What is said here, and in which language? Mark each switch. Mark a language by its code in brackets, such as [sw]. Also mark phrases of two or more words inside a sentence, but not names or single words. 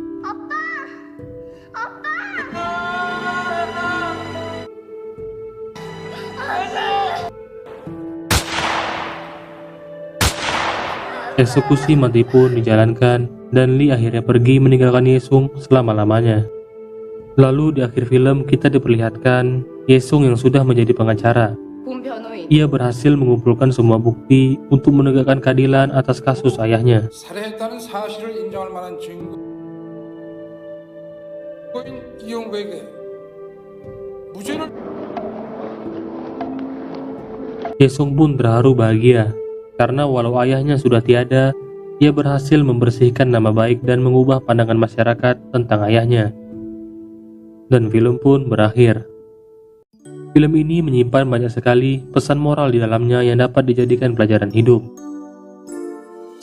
[id] Eksekusi mati pun dijalankan dan Lee akhirnya pergi meninggalkan Yesung selama-lamanya. Lalu di akhir film kita diperlihatkan Yesung yang sudah menjadi pengacara. Ia berhasil mengumpulkan semua bukti untuk menegakkan keadilan atas kasus ayahnya. [ko] 살해했다는 사실을 인정할 만한 증거인 이용구에게 무죄를. [id] Yesung pun terharu bahagia karena walau ayahnya sudah tiada, ia berhasil membersihkan nama baik dan mengubah pandangan masyarakat tentang ayahnya. Dan film pun berakhir. Film ini menyimpan banyak sekali pesan moral di dalamnya yang dapat dijadikan pelajaran hidup.